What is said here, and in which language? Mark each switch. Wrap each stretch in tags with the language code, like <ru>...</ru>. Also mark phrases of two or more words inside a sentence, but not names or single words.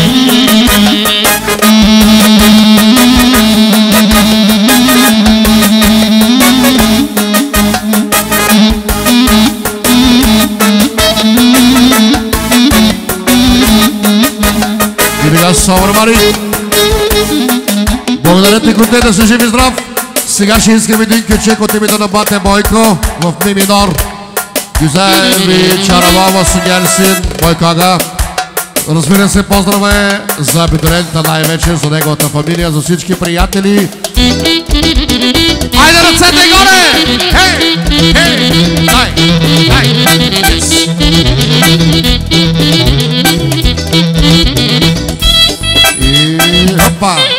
<bg>И сега Собър Мари. Благодаря ти, коте, да се жив и здрав. Сега ще искам един кючек от името на бате Бойко в ми минор.</bg> <tr>Güzel bir çarabava su gelsin Бойкага.</tr> <bg>Разбира се, поздраве за Бедерента, най-вече за неговата фамилия, за всички приятели. Айде, ръцете горе! Хей! Хей! Дай! Дай! Yes! И хопа!</bg>